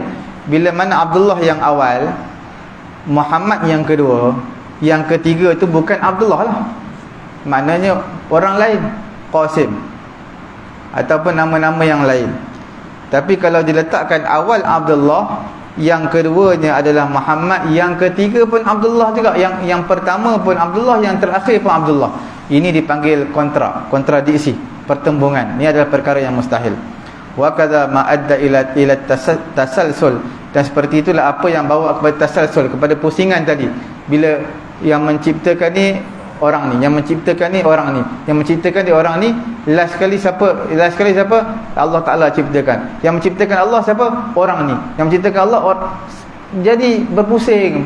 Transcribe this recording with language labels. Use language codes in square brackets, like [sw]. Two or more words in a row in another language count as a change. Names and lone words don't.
[ms] Bila mana Abdullah yang awal, Muhammad yang kedua, yang ketiga itu bukan Abdullah lah, maknanya orang lain, Qasim ataupun nama-nama yang lain. Tapi kalau diletakkan awal Abdullah, yang keduanya adalah Muhammad, yang ketiga pun Abdullah juga, yang pertama pun Abdullah, yang terakhir pun Abdullah. Ini dipanggil kontradiksi, pertembungan. Ini adalah perkara yang mustahil. [ar] وكذا ما أدى إلى التسلسل, [ms] dan seperti itulah apa yang bawa kepada tasalsul, kepada pusingan tadi. Bila yang menciptakan ni orang ni, yang menciptakan ni orang ni, yang menciptakan dia orang ni, last sekali siapa? Allah Taala ciptakan. Yang menciptakan Allah siapa? Orang ni. Yang menciptakan Allah jadi berpusing.